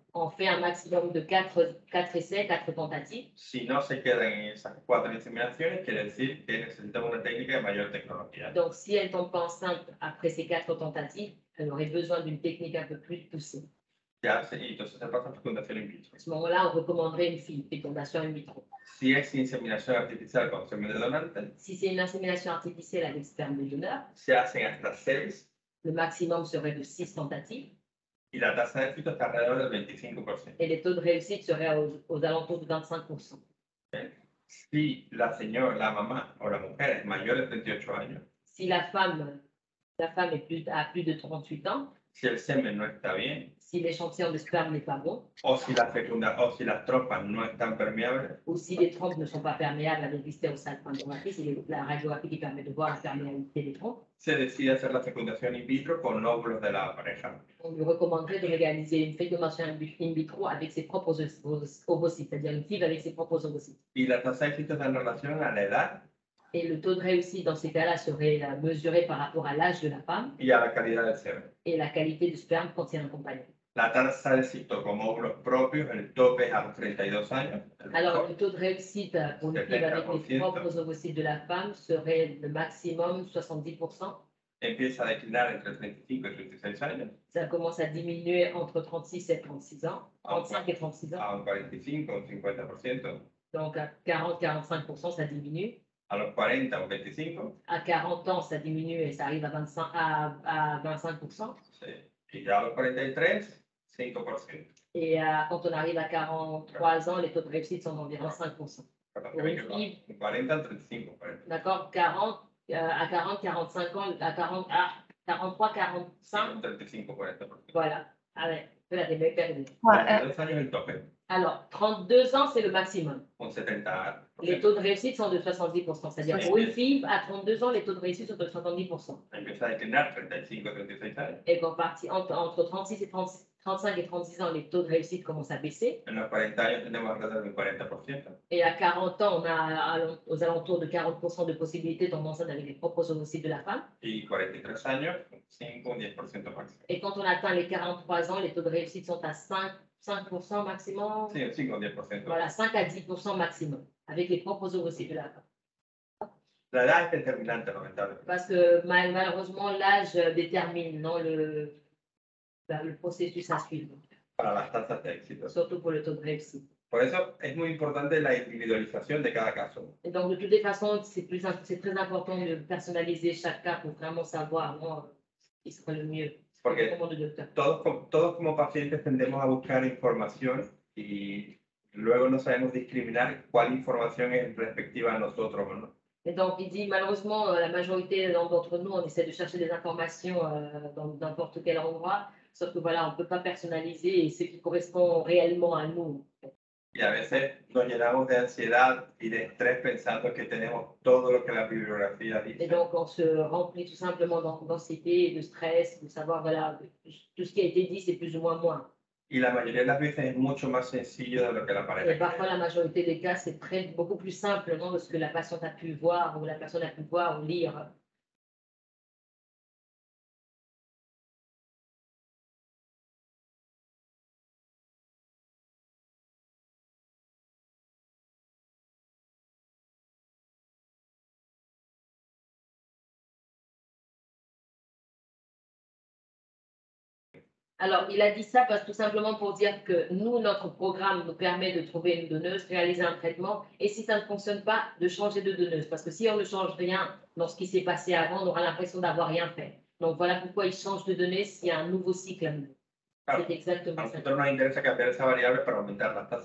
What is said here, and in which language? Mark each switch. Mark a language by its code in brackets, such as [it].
[fr] On fait un maximum de 4 essais, 4 tentatives. [es] Si no se quedan en esas 4 inseminaciones, quiere decir que necesitamos una técnica de mayor tecnología. [fr] Donc, si elle ne tombe pas enceinte après ces 4 tentatives, elle aurait besoin d'une technique un peu plus poussée. [es] Se hace, y entonces se pasa a fecundación in vitro. [fr] À ce moment-là, on recommanderait une fécondation in vitro. [es] Si es inseminación artificial con semen de donante, [fr] Si c'est une insémination artificielle avec sperme de donneur, [es] se hacen hasta 6 [fr] le maximum serait de 6 tentatives [es] y la tasa de éxito está alrededor del 25%. [fr] et les taux de réussite seraient aux alentours de 25%. [es] Si la señora, la mamá o la mujer es mayor de 38 años, [fr] Si la femme a plus de 38 ans, [es] si el semen no está bien, [fr] si l'échantillon de sperme n'est pas bon, [es] o si las trompas no están permeables, [fr] ou si les trompes ne sont pas perméables avec l'hystérosalpingographie, c'est la radiographie qui permet de voir la perméabilité des trompes, [es] se decide hacer la fecundación in vitro con óvulos de la pareja. [fr] on lui recommanderait de réaliser une fécondation in vitro avec ses propres ovocytes, c'est-à-dire une FIV avec ses propres ovocytes. [es] Y la tasa de éxito está en relación a la edad [fr] Et le taux de réussite dans ces cas-là serait mesuré par rapport à l'âge de la femme [es] y a la calidad del semen. [fr] et la qualité du sperme quand il y a un compagnon. [es] La tasa de éxito con óvulos propios, el tope es a los 32 años. [fr] Alors, le taux de réussite pour une FIV avec les propres ovocytes de la femme serait le maximum 70%. [es] Empieza a declinar entre 35 y 36 años, [fr] Ça commence à diminuer entre 36 et 36 ans, 35 et 36 ans. [es] a un 45 o un 50%, [fr] Donc, à 40-45%, ça diminue. [es] a los 40 o 25, [fr] À 40 ans, ça diminue et ça arrive à 25%. [es] sí. Y ya a los 43, 5%. [fr] Et quand on arrive à 43 ans, les taux de réussite sont d'environ 5%. [es] Perdón, Por un FIV, 40 al 35, 40. [fr] d'accord, à 40, 45 ans, à 43, 45, [es] 35, 40%. [fr] voilà. Ah ouais, [es] espérate, me he perdido. [fr] Ouais, [es] 42 años el tope, [fr] Alors, 32 ans, c'est le maximum. [es] con 70%. [fr] Les taux de réussite sont de 70%. C'est-à-dire, pour une FIV, à 32 ans, les taux de réussite sont de 70%. [es] Empieza a declinar 35 o 36 años. [fr] Et qu'en partie, entre 36 et 35 et 36 ans, les taux de réussite commencent à baisser. [es] En los 40 años tenemos alrededor de un 40%. [fr] Et à 40 ans, on a aux alentours de 40% de possibilités de tomber enceinte avec les propres ovocytes de la femme. [es] Y 43 años, 5 o 10% máximo. [fr] Et quand on atteint les 43 ans, les taux de réussite sont à 5% maximum. [es] Sí, 5 o 10%. [fr] Voilà, 5 à 10% maximum avec les propres ovocytes de la femme. [es] La edad es determinante, lamentablemente. [fr] Parce que malheureusement, l'âge détermine non, le processus à suivre, [es] Para las tasas de éxito. [fr] surtout pour le taux de réussite. [es] Por eso es muy importante la individualización de cada caso. [fr] Et donc, de toutes les façons, c'est très important de personnaliser chaque cas pour vraiment savoir ce qui serait le mieux. [es] Porque [fr] Comment le docteur. [es] todos como pacientes tendemos a buscar información y luego no sabemos discriminar cuál información es respectiva a nosotros, ¿no? [fr] Et donc, il dit, malheureusement, la majorité d'entre nous, on essaie de chercher des informations dans n'importe quel endroit, sauf que voilà, on ne peut pas personnaliser et ce qui correspond réellement à nous. [es] Y a veces nos llenamos de ansiedad y de estrés pensando que tenemos todo lo que la bibliografía [fr] Et [es] dice. [fr] donc, on se remplit tout simplement d'anxiété, de stress, de savoir, voilà, tout ce qui a été dit, c'est plus ou moins moi. [es] Y la mayoría de las veces es mucho más sencillo de lo que la [fr] Et [es] pareja [fr] parfois, [es] cree. [fr] la majorité des cas, c'est beaucoup plus simple de ce que la patiente a pu voir ou la personne a pu voir ou lire. Alors, il a dit ça parce que tout simplement pour dire que nous, notre programme nous permet de trouver une donneuse, réaliser un traitement, et si ça ne fonctionne pas, de changer de donneuse. Parce que si on ne change rien dans ce qui s'est passé avant, on aura l'impression d'avoir rien fait. Donc, voilà pourquoi il change de donneuse s'il y a un nouveau cycle à nouveau. [es] Claro, [fr] C'est exactement [es] a [fr] ça. [es] nosotros nos interesa cambiar esa variable para aumentar las tasas.